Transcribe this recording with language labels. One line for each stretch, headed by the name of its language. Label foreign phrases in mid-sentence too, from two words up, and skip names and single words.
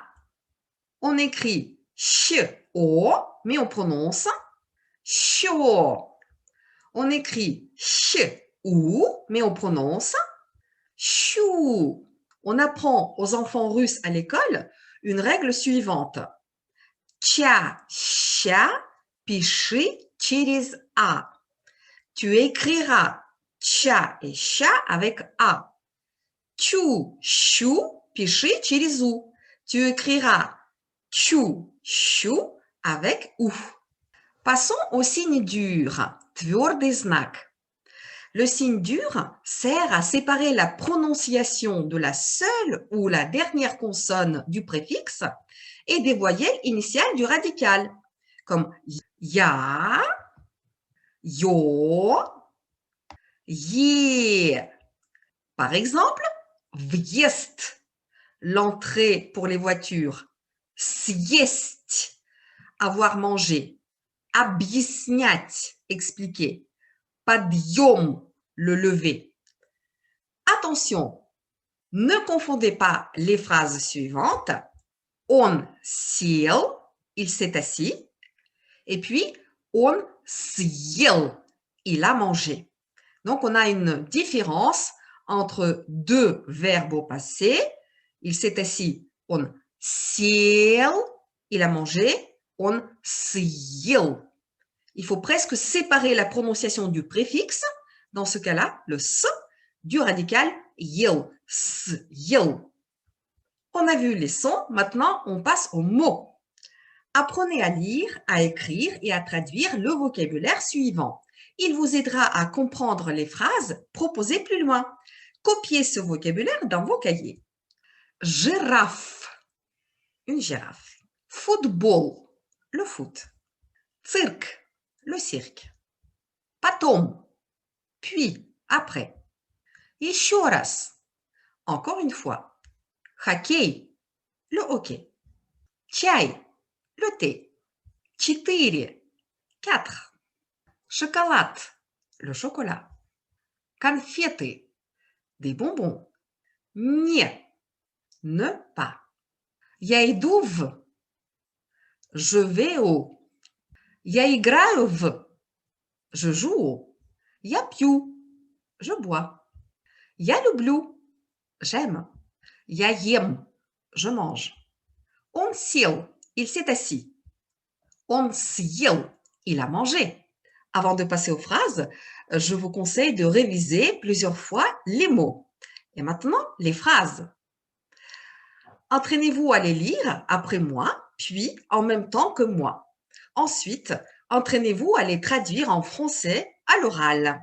French: On écrit ch-o, mais on prononce chaud. On écrit ch-ou, mais on prononce chou. On apprend aux enfants russes à l'école une règle suivante. Tcha,
Russian: cha, пиши через A.
French: Tu écriras tcha et cha avec A.
Russian: Тю, щу, пиши через U.
French: Tu écriras tchou, chou avec ou. Passons au signe dur,
Russian: твердый знак.
French: Le signe dur sert à séparer la prononciation de la seule ou la dernière consonne du préfixe et des voyelles initiales du radical, comme ya, yo, ye. Par exemple, въезд, l'entrée pour les voitures, съесть, avoir mangé, объяснять, expliquer, подъем, le lever. Attention, ne confondez pas les phrases suivantes.
Russian: Он сел,
French: il s'est assis, et puis
Russian: он съел,
French: il a mangé. Donc, on a une différence entre deux verbes au passé. Il s'est assis,
Russian: он сел,
French: il a mangé,
Russian: он съел.
French: Il faut presque séparer la prononciation du préfixe, dans ce cas-là, le s, du radical
Russian: ел, съел.
French: On a vu les sons, maintenant on passe aux mots. Apprenez à lire, à écrire et à traduire le vocabulaire suivant. Il vous aidera à comprendre les phrases proposées plus loin. Copiez ce vocabulaire dans vos cahiers. Girafe, une girafe. Football, le foot. Cirque, le cirque. Потом, puis, après.
Russian: Еще раз,
French: encore une fois. Хоккей, le hockey. Чай, le thé. 4, 4. Шоколад, le chocolat. Конфеты, des bonbons. Не, ne pas.
Russian: Я иду в,
French: je vais au.
Russian: Я играю в,
French: je joue au.
Russian: Я пью,
French: je bois.
Russian: Я люблю, j'aime. Я ем,
French: je mange.
Russian: Он сел,
French: il s'est assis.
Russian: Он съел,
French: il a mangé. Avant de passer aux phrases, je vous conseille de réviser plusieurs fois les mots. Et maintenant, les phrases. Entraînez-vous à les lire après moi, puis en même temps que moi. Ensuite, entraînez-vous à les traduire en français à l'oral.